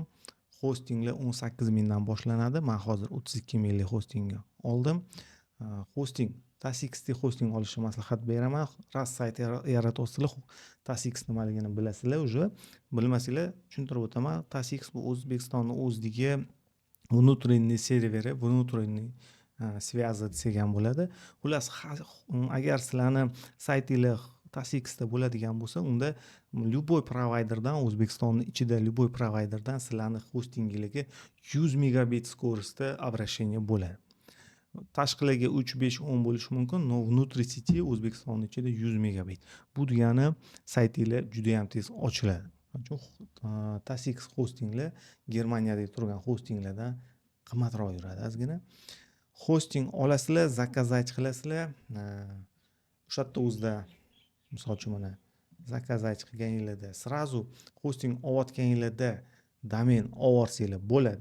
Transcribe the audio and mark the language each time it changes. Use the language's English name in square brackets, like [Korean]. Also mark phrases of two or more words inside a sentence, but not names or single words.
[Uzbek] Hostinglar 18 mingdan boshlanadi. Men hozir 32 minglik hostingga oldim. Hosting TASX hosting olishni maslahat beraman. Ras sayt yaratyapsizlar, TASX nimaligini bilasizlar уже. Bilmasanglar tushuntirib o'taman. TASX bu O'zbekistonning o'zidagi внутренний serveri, [Russian] внутренний связь [Uzbek] degan bo'ladi. Xullas, agar sizlarni saytingiz TASXda bo'ladigan bo'lsa, unda [Russian] любой провайдерdan, [Uzbek] O'zbekistonning ichida [Russian] любой провайдерdan [Uzbek] sizlarning hostingingizga 100 megabit [Russian] скоростda обращение [Uzbek] bo'ladi. Tashqilarga 3, 5, 10 bo'lishi mumkin, [Russian] но внутри сети [Uzbek] O'zbekistonning ichida [Russian] 100 megabit. [Uzbek] Bu degani saytingiz juda ham tez ochiladi. TASX hostinglar Germaniyadagi turgan hostinglardan qimmatroq yuradi ozgina. Hosting olasizlar, zakazать qilasizlar. O'sha yerda o'zida misol uchun mana zakazать qilganingizda sразу hosting olayotganingizda domen olsanglar bo'ladi.